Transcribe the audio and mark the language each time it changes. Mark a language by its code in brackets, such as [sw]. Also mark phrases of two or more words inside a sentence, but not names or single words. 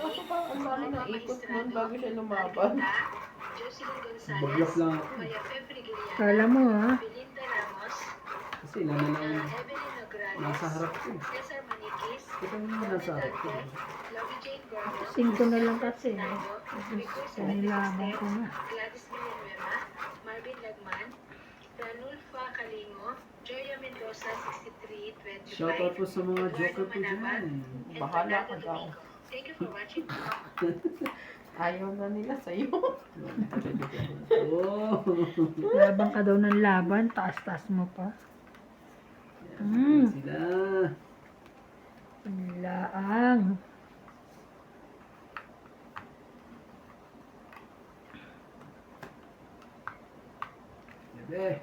[tl] Kaso parang ang dami ng ikot nun bago siya lumaban. Jocelyn Bablok Gonzalez, lang ako. Maya Febri Giliana, Kala mo ha? Belinda Ramos, Kasi ilan na lang Evelyn Nograles, nasa harap ko. Cesar Maniquis, Kita mo naman nasa harap ko. Lovey Jane Gomez, 5 na lang kasi. Victor Kanilaban ko na. Gladys Villanueva, Marvin Lagman, Ranulfa Kalingo, Joya Mendoza, 6325, Shoutout po sa mga joker po dyan. and Bahala Fernando ka daw. Domingo. [en] Thank you for watching. [tl] Ayaw na nila sa'yo. Oh! Laban ka daw ng laban, taas-taas mo pa. Yan sila. Laang. Bebe.